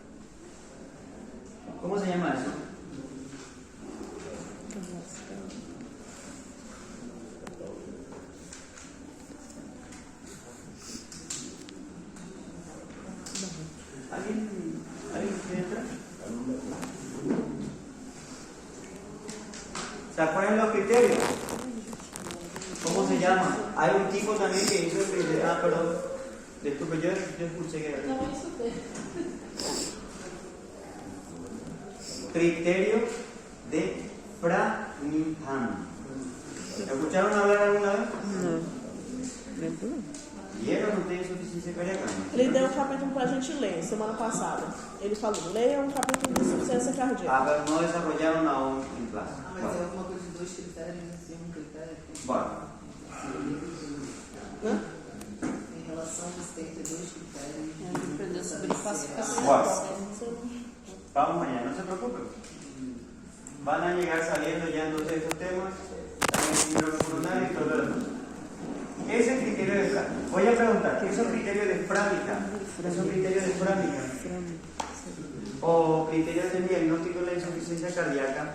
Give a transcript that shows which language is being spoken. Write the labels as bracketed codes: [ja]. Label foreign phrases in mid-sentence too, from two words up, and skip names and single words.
[es] ¿Cómo se llama eso? ¿Alguien quiere entrar? ¿Se acuerdan los criterios? ¿Cómo se llama? Hay un tipo también que hizo el criterio. Ah, perdón. Disculpe, yo escuché que era. [pt] Não, isso tem. [es] Criterio de Framingham. ¿Escucharon hablar alguna vez? [pt] Não. Lembro não. [es] ¿Vieron ustedes insuficiencia cardíaca? [pt] Ele deu um capítulo pra gente ler semana passada. Ele falou, leia um capítulo de insuficiência cardíaca. [es] Ah, pero no desarrollaron aún en clase. [pt] Ah, mas é alguma coisa de 2 critérios, assim, um critério que [es] Bueno, Hã? [pt] em relação a isso tem que ter 2 critérios. Aprendeu sobre classificação. [es] bueno. Vamos mañana, no se preocupen. Van a llegar saliendo ya entonces estos temas, también síndrome coronario y todo lo demás. ¿Qué es el criterio de Framingham? Voy a preguntar, ¿qué es el criterio de Framingham? ¿Qué es un criterio de Framingham? O criterios de diagnóstico de la insuficiencia cardíaca.